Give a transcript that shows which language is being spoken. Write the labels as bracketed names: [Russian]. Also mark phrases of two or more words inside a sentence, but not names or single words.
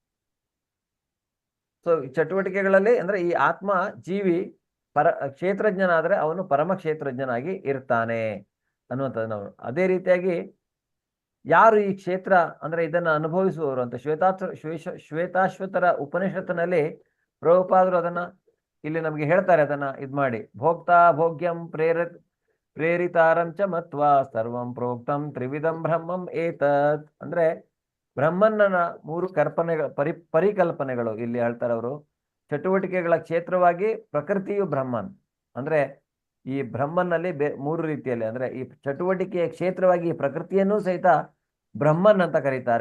[Kannada] ಸೊ ಚಟುವಟಿಕೆಗಳಲ್ಲಿ ಅಂದ್ರೆ ಈ ಆತ್ಮ ಜೀವಿ ಕ್ಷೇತ್ರಜ್ಞನಾದ್ರೆ ಅವನು ಪರಮ ಕ್ಷೇತ್ರಜ್ಞನಾಗಿ ಇರ್ತಾನೆ ಅನ್ನುವಂಥದ್ದು ನಾವು. ಅದೇ ರೀತಿಯಾಗಿ ಯಾರು ಈ ಕ್ಷೇತ್ರ ಅಂದ್ರೆ ಇದನ್ನ ಅನುಭವಿಸುವವರು ಅಂತ ಶ್ವೇತಾಶ್ವತರ ಉಪನಿಷತ್ತಿನಲ್ಲಿ ಪ್ರಭುಪಾದರು ಅದನ್ನ ಇಲ್ಲಿ ನಮ್ಗೆ ಹೇಳ್ತಾರೆ. ಅದನ್ನ ಇದ್ ಮಾಡಿ, [Sanskrit] भोक्ता भोग्यं प्रेरितारंच मत्व सर्वं प्रोक्तं त्रिविधं ब्रह्मं एतत्. [Kannada] ಅಂದ್ರೆ ಬ್ರಹ್ಮನ್ನನ ಮೂರು ಪರಿಕಲ್ಪನೆಗಳು ಇಲ್ಲಿ ಹೇಳ್ತಾರೆ ಅವರು. ಚಟುವಟಿಕೆಗಳ ಕ್ಷೇತ್ರವಾಗಿ ಪ್ರಕೃತಿಯು ಬ್ರಹ್ಮನ್. ಅಂದ್ರೆ ಈ ಬ್ರಹ್ಮನ್ನಲ್ಲಿ ಮೂರು ರೀತಿಯಲ್ಲಿ, ಅಂದ್ರೆ ಈ ಚಟುವಟಿಕೆಯ ಕ್ಷೇತ್ರವಾಗಿ ಈ ಪ್ರಕೃತಿಯನ್ನು ಸಹಿತ ಬ್ರಹ್ಮನ್ ಅಂತ ಕರೀತಾರೆ.